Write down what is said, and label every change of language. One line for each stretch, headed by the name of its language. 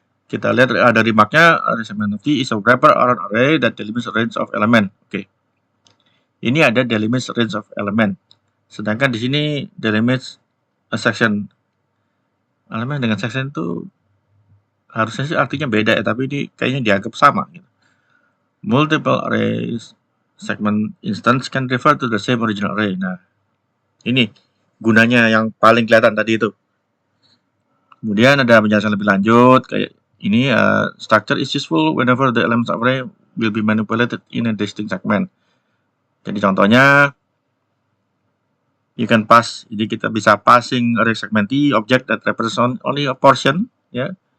Indonesian: Kita lihat ada remarknya,
English: array segment of T is a wrapper or an array that delimits a range of element. Oke. Ini ada delimits range of element.
Indonesian: Sedangkan di sini
English: delimits a section.
Indonesian: Elemen dengan section itu harusnya sih artinya beda ya, tapi ini kayaknya dianggap sama gitu.
English: Multiple arrays segment instance can refer to the same original array.
Indonesian: Nah, ini gunanya yang paling kelihatan tadi itu. Kemudian ada penjelasan lebih lanjut kayak ini,
English: structure is useful whenever the elements of array will be manipulated in a distinct segment.
Indonesian: Jadi contohnya you can pass, jadi kita bisa passing array segment T object
English: that represents only a portion
Indonesian: ya.